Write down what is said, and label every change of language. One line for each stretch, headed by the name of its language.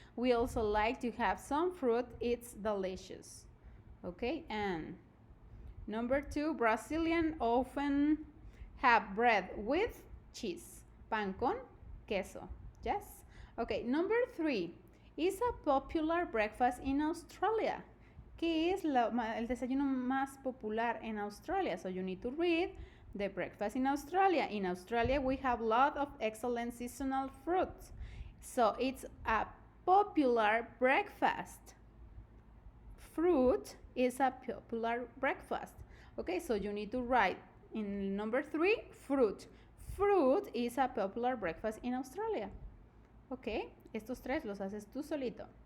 English: We also like to have some fruit. It's delicious. Okay, and number 2, Brazilian often have bread with cheese.
Spanish: Pan con queso.
English: Yes? Okay, number 3 is a popular breakfast in Australia.
Spanish: ¿Qué es el desayuno más popular en Australia?
English: So you need to read the breakfast in Australia. In Australia, we have a lot of excellent seasonal fruits. So it's a popular breakfast. Fruit is a popular breakfast. Okay, so you need to write in number 3, fruit. Fruit is a popular breakfast in Australia.
Spanish: Okay, estos 3 los haces tú solito.